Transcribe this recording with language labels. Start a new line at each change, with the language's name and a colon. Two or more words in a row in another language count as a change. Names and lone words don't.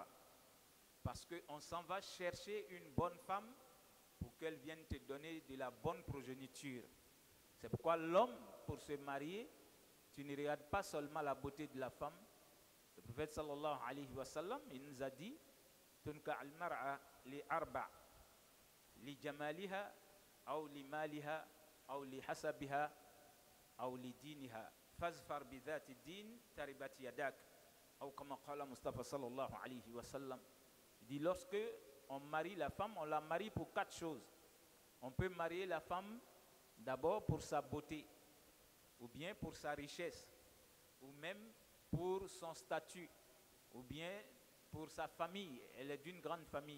French: Parce qu'on s'en va chercher une bonne femme pour qu'elle vienne te donner de la bonne progéniture. C'est pourquoi l'homme, pour se marier, tu ne regardes pas seulement la beauté de la femme. Le prophète
Arabic: صلى الله عليه وسلم,
French: il nous a dit
Arabic: تنكح المرأة لأربع لجمالها أو لمالها أو لحسبها أو لدينها فاظفر بذات الدين تربت يداك أو كما قال المصطفى صلى الله عليه وسلم.
French: Il dit lorsque on marie la femme, on la marie pour 4 choses. On peut marier la femme d'abord pour sa beauté, ou bien pour sa richesse, ou même pour son statut, ou bien pour sa famille, elle est d'une grande famille.